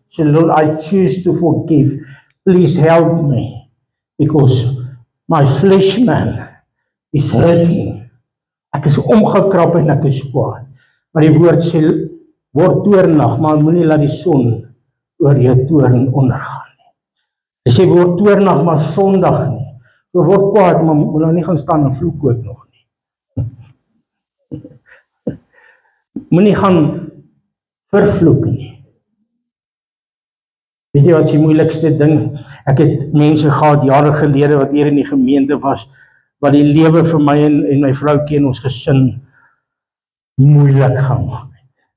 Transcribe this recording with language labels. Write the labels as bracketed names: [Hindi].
[English] So Lord, I choose to forgive. Please help me, because my flesh man is hurting. [Afrikaans] Ek is omgekrap en ek is kwaad. Maar die woord sê, word toornig, maar moenie laat die son oor jou toorn ondergaan nie. Hy sê, word toornig, maar sondig nie. So word kwaad, maar moet nou nie gaan staan en vloek ook nog nie. Moenie gaan vervloek nie. Weet jy wat is die moeilikste ding? Ek het mense gehad jare gelede wat hier in die gemeente was, wat die lewe vir my en my vroukie en ons gesin moeilik gemaak het.